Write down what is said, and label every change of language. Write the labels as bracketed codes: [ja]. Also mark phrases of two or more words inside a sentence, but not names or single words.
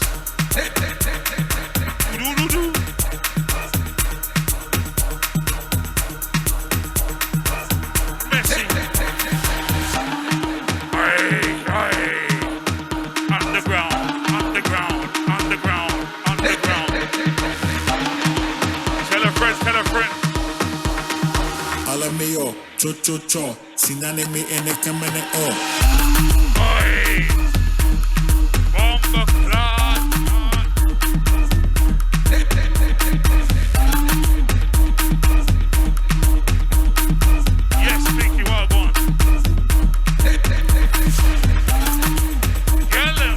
[en] Do-do-do-do. Messy. Aye, aye. Underground, underground, underground, underground. Tell a friend, tell a friend. Alla mio, cho cho cho, sinane mi ene kamene o. Aye. Bomba clock. Yes, Mickey, well done. Get him.